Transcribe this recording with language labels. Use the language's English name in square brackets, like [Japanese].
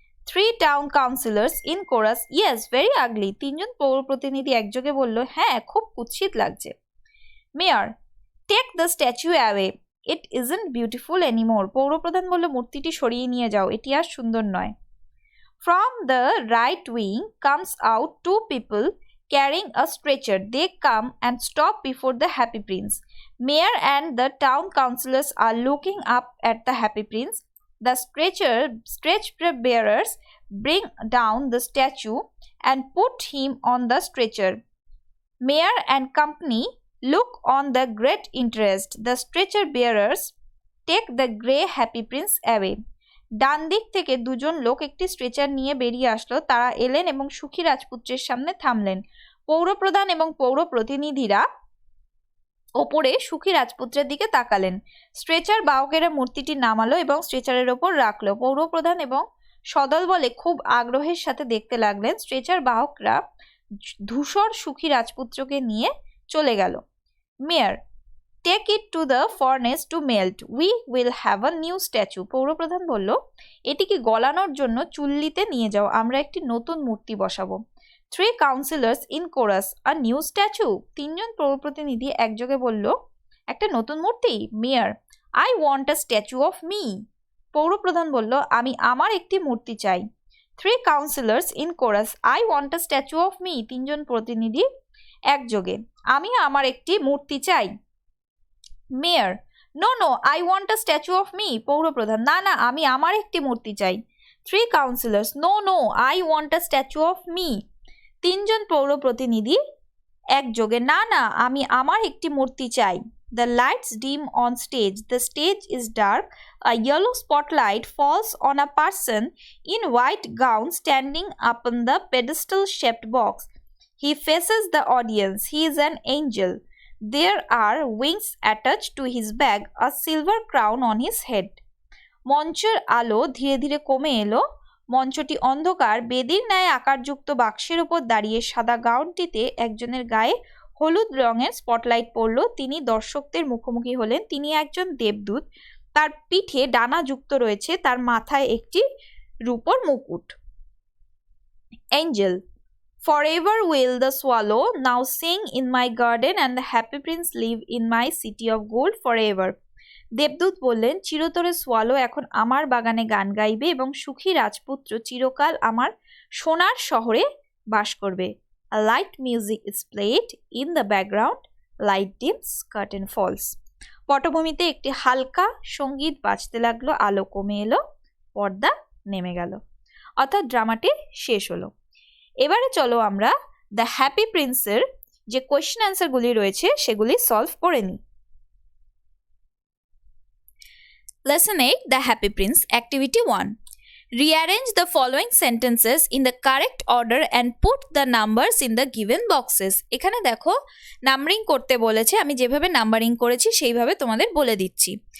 [English] 3 town councillors in chorus, yes very ugly. [Bangla] 3 জন পৌর প্রতিনিধি একযোগে বলল, হ্যাঁ, খুব কুৎসিত লাগছে। [English] Mayor, take the statue away, it isn't beautiful anymore. [Bangla] পৌরপ্রধান বলল, মূর্তিটি সরিয়ে নিয়ে যাও, এটি আর সুন্দর নয়। [English] From the right wing comes out 2 people carrying a stretcher. They come and stop before the happy prince. Mayor and the town councillors are looking up at the happy prince. The stretcher bearers bring down the statue and put him on the stretcher. Mayor and company look on the great interest. The stretcher bearers take the grey happy prince away. [Bangla] ডান দিক থেকে 2 জন লোক একটি stretcher নিয়ে বেরিয়ে আসলো। তারা এলেন এবং সুখী রাজপুত্রের সামনে থামলেন। পৌরপ্রধান এবং পৌর প্রতিনিধিরা ওপরে সুখী রাজপুত্রের দিকে তাকালেন। স্ট্রেচার বাহকেরা মূর্তিটি নামালো এবং স্ট্রেচারের ওপর রাখলো। পৌরপ্রধান এবং সদল বলে খুব আগ্রহের সাথে দেখতে লাগলেন। স্ট্রেচার বাহকরা ধূসর সুখী রাজপুত্রকে নিয়ে চলে গেল। Mayor, [English] take it to the furnace to melt. We will have a new statue. [Bangla] পৌরপ্রধান বলল, এটিকে গলানোর জন্য চুল্লিতে নিয়ে যাও, আমরা একটি নতুন মূর্তি বসাবো। [English] 3 councillors in chorus, a new statue. [Bangla] 3 জন পৌরপ্রতিনিধি একযোগে বলল, একটা নতুন মূর্তি। [English] Mayor, I want a statue of me. [Bangla] পৌরপ্রধান বলল, আমি আমার একটি মূর্তি চাই। [English] 3 councillors in chorus, I want a statue of me. [Bangla] 3 জন প্রতিনিধি একযোগে, আমি আমার একটি মূর্তি চাই। [English] Mayor, no no, I want a statue of me. [Bangla] পৌরপ্রধান, না না, আমি আমার একটি মূর্তি চাই। [English] 3 councillors, no no, I want a statue of me. [Bangla] 3 জন পৌর প্রতিনিধি একযোগে, না না, আমি আমার একটি মূর্তি চাই। [English] The lights dim on stage. The stage is dark. A yellow spotlight falls on a person in white gown standing upon the pedestal-shaped box. He faces the audience. He is an angel. There are wings attached to his bag, a silver crown on his head. [Bangla] মঞ্চের আলো ধীরে ধীরে কমে এলো। মঞ্চটি অন্ধকার। বেদির ন্যায় আকারযুক্ত বাক্সের উপর দাঁড়িয়ে সাদা গাউনটিতে একজনের গায়ে হলুদ রঙের স্পটলাইট পড়ল। তিনি দর্শকদের মুখোমুখি হলেন। তিনি একজন দেবদূত। তার পিঠে ডানা যুক্ত রয়েছে। তার মাথায় একটি রূপোর মুকুট। [English] Angel, forever will the swallow now sing in my garden and the happy prince live in my city of gold forever. [Bangla] দেবদূত বললেন, চিরতরে সোয়ালো এখন আমার বাগানে গান গাইবে এবং সুখী রাজপুত্র চিরকাল আমার সোনার শহরে বাস করবে। [English] A light music is played in the background, light dims, curtain falls. [Bangla] পটভূমিতে একটি হালকা সঙ্গীত বাজতে লাগলো, আলো কমে এলো, পর্দা নেমে গেল। অর্থাৎ ড্রামাটি শেষ হলো। এবারে চলো আমরা দ্য হ্যাপি প্রিন্সের যে কোয়েশ্চেন অ্যান্সারগুলি রয়েছে সেগুলি সলভ করে নিই। [English] Lesson 8, The Happy Prince, Activity 1. Rearrange the following sentences in the correct order and put the numbers in the given boxes. [Bangla] এখানে দেখো নাম্বারিং করতে বলেছে, আমি যেভাবে নাম্বারিং করেছি সেইভাবে তোমাদের বলে দিচ্ছি।